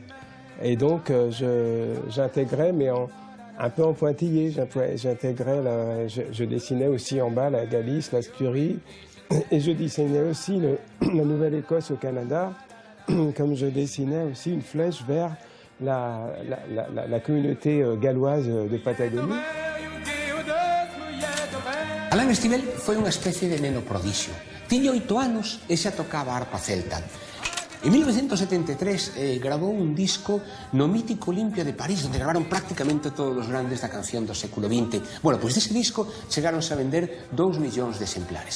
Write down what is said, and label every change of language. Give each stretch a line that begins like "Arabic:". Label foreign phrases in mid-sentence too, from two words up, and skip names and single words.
French: Et donc j'intégrais, mais un peu en pointillé, je dessinais aussi en bas la Galice, la Styrie, et je dessinais aussi la Nouvelle-Écosse au Canada, comme je dessinais aussi une flèche vers la communauté galloise de Patagonie.
Galician: Alain Estivel foi unha especie de neno prodixio. Tiña 8 anos e xa tocaba a arpa celta. En 1973 grabou un disco no mítico Olimpia de París, onde gravaron prácticamente todos os grandes da canción do século XX. Bueno, pois dese disco chegáronse a vender 2 millóns de exemplares.